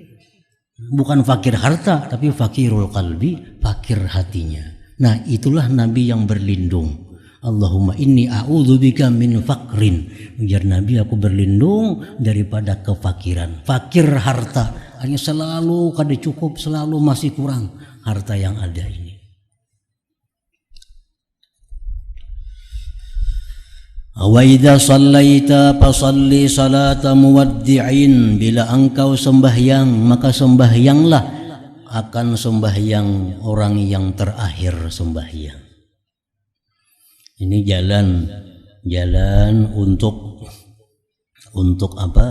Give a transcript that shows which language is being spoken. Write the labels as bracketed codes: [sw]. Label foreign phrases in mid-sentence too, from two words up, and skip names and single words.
[id] Bukan fakir harta, tapi [ar] فقير القلب, [id] fakir hatinya. Nah itulah Nabi yang berlindung. [ar] اللهم إني أعوذ بك من فقر. [bjn] Ujar Nabi, aku berlindung daripada kefakiran. Fakir harta, hanya selalu kada cukup, selalu masih kurang harta yang ada ini. [ar] وإذا صليت فصل صلاة مودع, [id] bila engkau sembahyang maka sembahyanglah akan sembahyang orang yang terakhir sembahyang. Ini jalan untuk apa?